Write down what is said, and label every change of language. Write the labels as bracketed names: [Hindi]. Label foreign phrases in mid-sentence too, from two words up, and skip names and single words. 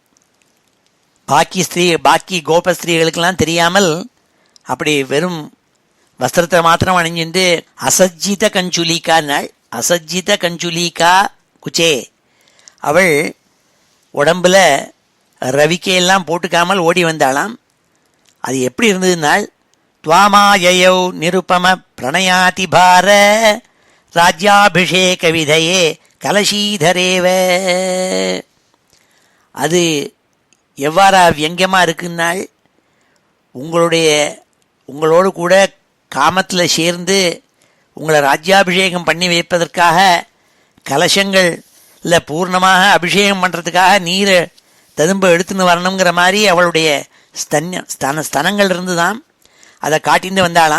[Tamil] பாக்கி கோபஸ்திரீகளுக்கெல்லாம் தெரியாமல் அப்படி வெறும் வஸ்திரத்தை மாத்திரம் அணிஞ்சுட்டு [Sanskrit] असज्जित कञ्चुलीका [Tamil] நாள். [Sanskrit] असज्जित कञ्चुलीका कुचे. [Tamil] அவள் உடம்புல ரவிக்கையெல்லாம் போட்டுக்காமல் ஓடி வந்தாளாம். அது எப்படி இருந்ததுனால் [Sanskrit] त्वामाययौ निरुपम प्रणयाति भार राज्याभिषेक विधये कलशीधरेव. [Tamil] அது எவ்வாறா வியங்கமாக இருக்குன்னால், உங்களோடு கூட காமத்தில் சேர்ந்து உங்களை ராஜ்யாபிஷேகம் பண்ணி வைப்பதற்காக கலசங்களில் பூர்ணமாக அபிஷேகம் பண்ணுறதுக்காக நீரை ததும்ப எடுத்துன்னு வரணுங்கிற மாதிரி அவளுடைய ஸ்தனங்கள் இருந்து தான் அதை காட்டின்னு வந்தாளாம்.